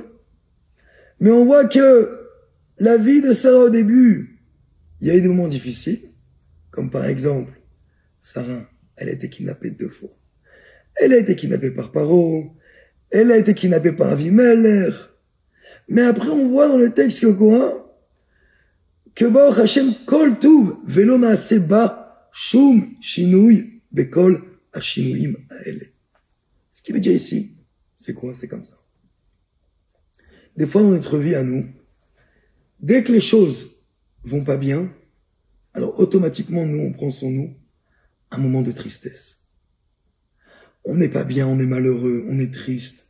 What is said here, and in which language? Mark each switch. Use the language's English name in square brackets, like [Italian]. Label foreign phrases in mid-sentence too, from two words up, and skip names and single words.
[French] Mais on voit que la vie de Sarah au début, il y a eu des moments difficiles, comme par exemple, Sarah, elle a été kidnappée 2 fois. Elle a été kidnappée par Paro, elle a été kidnappée par Avimelech. Mais après, on voit dans le texte au Coran que [Hebrew] ברוך השם כל טוב ולא נעשה בה שום שינוי בכל השינויים האלה. [French] Ce qui veut dire ici, c'est quoi? C'est comme ça. Des fois, dans notre vie à nous, dès que les choses vont pas bien, alors automatiquement, nous, on prend sur nous un moment de tristesse. On n'est pas bien, on est malheureux, on est triste.